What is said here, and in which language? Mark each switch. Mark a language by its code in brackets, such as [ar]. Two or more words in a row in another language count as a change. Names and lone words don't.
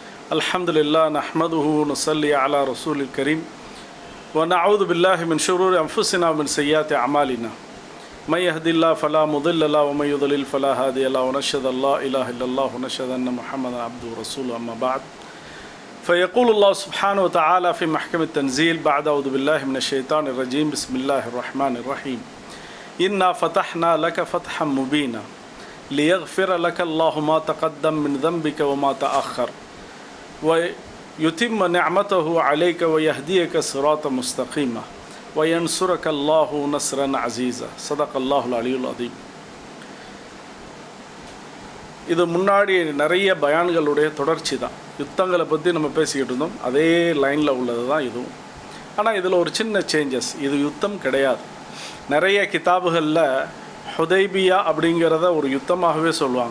[ar] الحمد لله نحمده ونصلي على رسوله الكريم ونعوذ بالله من شرور أنفسنا ومن سيئات أعمالنا من يهده الله فلا مضل له ومن يضلل فلا هادي له ونشهد أن لا إله إلا الله ونشهد أن محمدا عبده ورسوله أما بعد فيقول الله سبحانه وتعالى في محكم التنزيل بعد أعوذ بالله من الشيطان الرجيم بسم الله الرحمن الرحيم إنا فتحنا لك فتحا مبينا ليغفر لك الله ما تقدم من ذنبك وما تأخر ويتم نعمته عليك ويهديك صراطا مستقيما وينصرك الله نصرا عزيزا صدق الله العلي العظيم. [ta] இது முன்னாடி நிறைய பயான்களுடைய தொடர்ச்சி தான். யுத்தங்களை பற்றி நம்ம பேசிக்கிட்டு இருந்தோம், அதே லைனில் உள்ளது தான் இதுவும். ஆனால் இதில் ஒரு சின்ன சேஞ்சஸ். இது யுத்தம் கிடையாது. நிறைய கிதாபுகளில் ஹுதைபியா அப்படிங்கிறத ஒரு யுத்தமாகவே சொல்லுவாங்க.